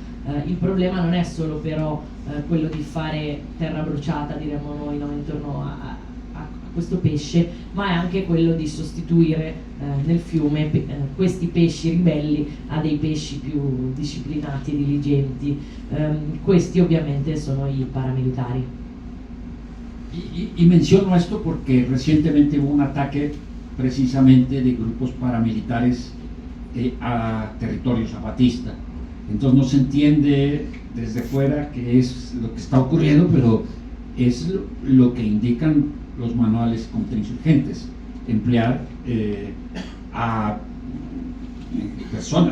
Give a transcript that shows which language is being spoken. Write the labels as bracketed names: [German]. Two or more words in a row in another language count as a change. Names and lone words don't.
[Italian] Il problema non è solo però quello di fare terra bruciata, diremmo noi, no, intorno a questo pesce, ma è anche quello di sostituire nel fiume questi pesci ribelli a dei pesci più disciplinati e diligenti. Questi ovviamente sono i paramilitari. [Spanish] Y menciono esto porque recientemente hubo un ataque precisamente de grupos paramilitares a territorio zapatista. Entonces no se entiende desde fuera qué es lo que está ocurriendo, pero es lo que indican los manuales contrainsurgentes, emplear a personas.